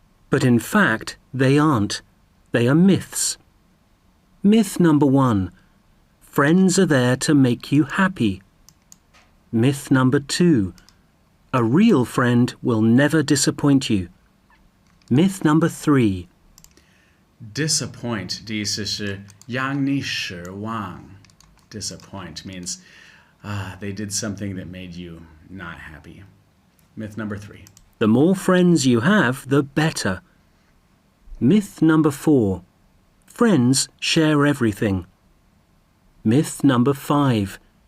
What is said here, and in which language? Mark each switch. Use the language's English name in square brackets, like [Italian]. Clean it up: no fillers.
[English] But in fact, they aren't. They are myths. Myth number 1. Friends are there to make you happy. Myth number 2. A real friend will never disappoint you. Myth number 3. [Chinese] Disappoint 的意思是让你失望. [English] Disappoint means they did something that made you not happy. Myth number 3. The more friends you have, the better. Myth number 4. Friends share everything. Myth number 5.